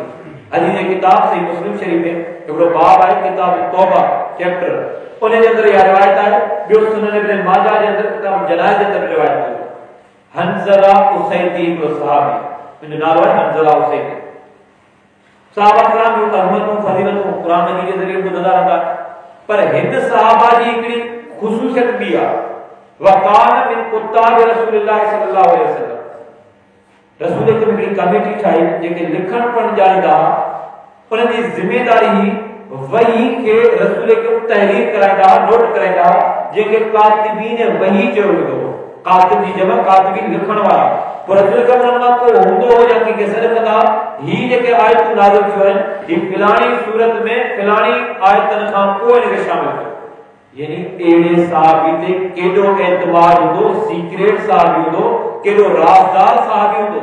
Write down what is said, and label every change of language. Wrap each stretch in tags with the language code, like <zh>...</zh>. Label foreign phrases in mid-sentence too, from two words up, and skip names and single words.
<sd>हदीस जी किताब सही मुस्लिम शरीफ में हिकिड़ो बाब आहे, किताब तौबा चैप्टर, उन जे अंदर इहा रिवायत आहे, ॿियो सुनन इब्न माजा जे अंदर किताब जनाइज़ जे अंदर रिवायत आहे, हंज़ला उसैदी इब्न सहाबी, उनजो नालो आहे हंज़ला उसैदी। सहाबा किराम जूं अहमियतूं फज़ीलतूं क़ुरान मजीद जे ज़रिए ॿुधंदा रहंदा, पर हिन सहाबा जी हिकिड़ी ख़ुसूसियत बि आहे,</sd> <ar>وكان من كتاب رسول الله صلى الله عليه</ar> <sd>वसल्लम, रसूल की हिकिड़ी कमेटी ठाही जेके लिखण पढ़ण ॼाणींदा, उन्हनि जी ज़िमेदारी ही वही के रसूल खे तहरीर कराईंदा, नोट कराईंदा, जेके कातिबीन वही चयो वेंदो, कातिब जी जमा कातिबीन लिखण वारा, पर रसूल का मां को हूंदो हो या कंहिंखे सॾ कंदा, ही जेके आयतूं नाज़िल थियूं आहिनि, ही फिलाणी सूरत में फिलाणी आयतनि खां पोइ हिनखे शामिल कयो, यानी एड़े साहबी ते केॾो एतबार हूंदो, सीक्रेट साहबी हूंदो, केॾो राज़दार साहबी हूंदो।</sd>